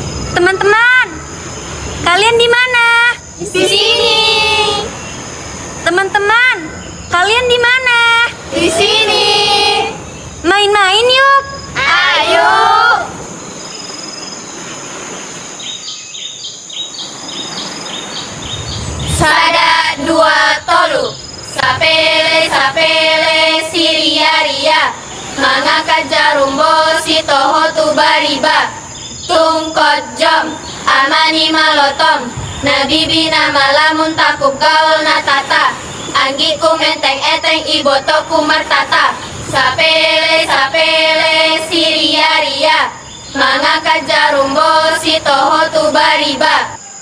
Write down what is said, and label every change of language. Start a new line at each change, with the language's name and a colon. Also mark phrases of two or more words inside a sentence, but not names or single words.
Indonesian: Teman-teman, kalian di mana? Di sini. Teman-teman, kalian di mana? Di sini. Main-main yuk. Ayo.
Batak Toba: Sada dua tolu. Sapele sapele siria ria. Mangaka jarumbo sitoho tu bariba. Tungkot jom amani malotom. Nabi bina malamun takub gaul natata. Anggi ku menteng eteng iboto ku martata. Sapele sapele siria ria. Mangaka jarumbo sitoho tu bariba.